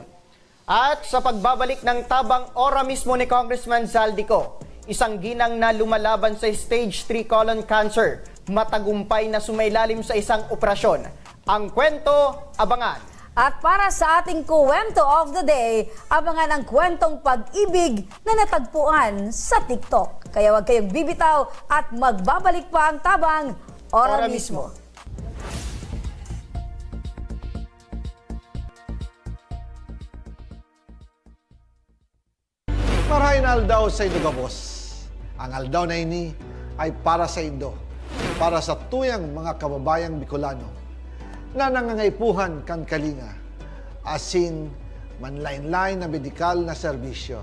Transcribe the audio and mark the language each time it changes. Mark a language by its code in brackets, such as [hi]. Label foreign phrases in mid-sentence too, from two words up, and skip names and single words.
[tl] At sa pagbabalik ng Tabang Ora mismo ni Congressman Zaldico, isang ginang na lumalaban sa [en] stage 3 colon cancer, [tl] matagumpay na sumailalim sa isang operasyon. Ang kwento, abangan. At para sa ating kwento [en] of the day, [tl] abangan ang kwentong pag-ibig na natagpuan sa TikTok. Kaya huwag kayong bibitaw at magbabalik pa ang Tabang Ora mismo. [bik] Marahin aldaw sa Indo Gabos. Ang aldaw na ini ay para sa Indo, para sa tuyang mga kababayang Bicolano na nangangaipuhan kan kalinga, asin manlain-lain na medikal na serbisyo.